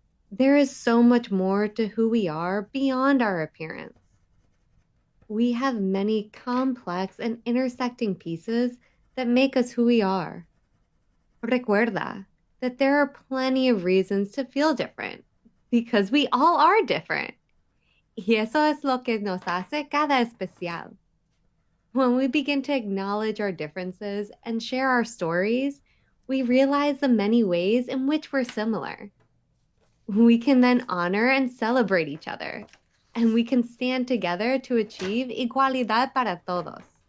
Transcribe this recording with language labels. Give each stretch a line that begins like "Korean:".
English: There is so much more to who we are beyond our appearance. We have many complex and intersecting pieces that make us who we are.
Spanish: Recuerda
English: that there are plenty of reasons to feel different, because we all are different.
Spanish: Y eso es lo que nos hace cada especial.
English: When we begin to acknowledge our differences and share our stories, we realize the many ways in which we're similar. We can then honor and celebrate each other, and we can stand together to achieve
Spanish: igualdad para todos.